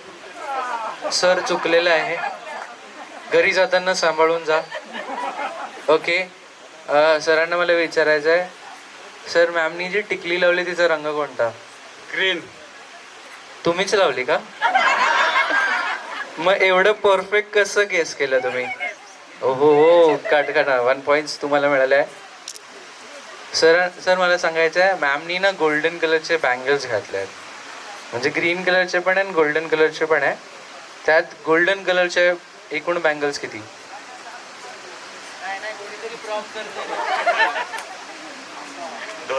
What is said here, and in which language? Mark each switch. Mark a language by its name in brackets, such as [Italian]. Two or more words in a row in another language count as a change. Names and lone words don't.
[Marathi] सर चुकलेलं आहे, घरी जाताना सांभाळून जा. ओके, सरांना मला विचारायचं आहे, सर मॅमनी जी टिकली लावली तिचा रंग कोणता? ग्रीन. तुम्हीच लावली का? मग एवढं परफेक्ट कसं गेस केलं तुम्ही? हो हो, काट 1 पॉईंट्स तुम्हाला मिळाले आहे. सर मला सांगायचं आहे मॅमनी ना गोल्डन कलरचे बँगल्स घातले आहेत, म्हणजे ग्रीन कलरचे पण आहे आणि गोल्डन कलरचे पण आहे. त्यात गोल्डन कलरचे एकूण बँगल्स किती? दोन.